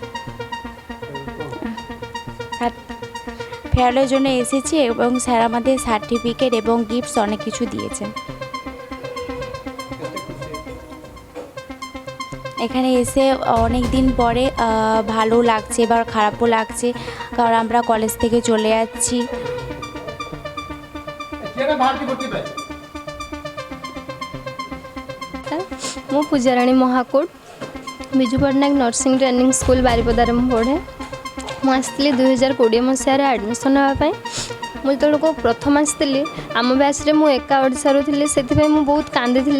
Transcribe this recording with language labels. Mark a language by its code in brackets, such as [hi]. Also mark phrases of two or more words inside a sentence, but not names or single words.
[bn] ফেয়ারওয়েলের জন্য এসেছি এবং স্যার আমাদের সার্টিফিকেট এবং গিফটস অনেক কিছু দিয়েছেন। এখানে এসে অনেক দিন পরে ভালো লাগছে, এবার খারাপও লাগছে, কারণ আমরা কলেজ থেকে চলে যাচ্ছি। [or] ମୁଁ ପୂଜାରାଣୀ ମହାକୁଡ଼, ବିଜୁ ପଟ୍ଟନାୟକ ନର୍ସିଂ ଟ୍ରେନିଂ ସ୍କୁଲ ବାରିପଦାରେ ମୁଁ ପଢ଼େ। ମୁଁ ଆସିଥିଲି 2020 ମସିହାରେ ଆଡ଼ମିସନ୍ ହେବା ପାଇଁ। ମୁଁ ଯେତେବେଳକୁ ପ୍ରଥମ ଆସିଥିଲି ଆମ ବ୍ୟାଚ୍ରେ ମୁଁ ଏକା ଓଡ଼ିଶାରୁ ଥିଲି, ସେଥିପାଇଁ ମୁଁ ବହୁତ କାନ୍ଦିଥିଲି।